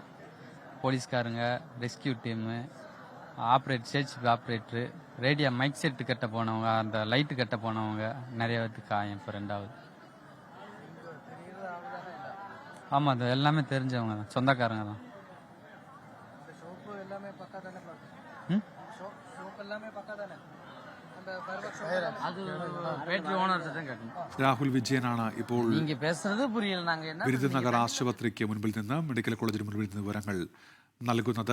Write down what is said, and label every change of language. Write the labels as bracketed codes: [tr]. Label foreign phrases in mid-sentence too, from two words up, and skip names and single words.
[ta] போலீஸ்காரங்க, [en] rescue team, safety operator, radio mic set [ta] கட்ட போனவங்க, அந்த லைட்டு கட்ட போனவங்க நிறைய பேருக்கு காயம். இப்போ 2வது. ஆமாம், அது எல்லாமே தெரிஞ்சவங்க தான், சொந்தக்காரங்க தான். [ml] രാഹുൽ വിജയനാണ് ഇപ്പോൾ പുരിയൽ വിരുദനഗർ ആശുപത്രിക്ക് മുൻപിൽ നിന്ന്, [en] medical college [ml] മുൻപിൽ നിന്ന് വിവരങ്ങൾ നൽകുന്നത്.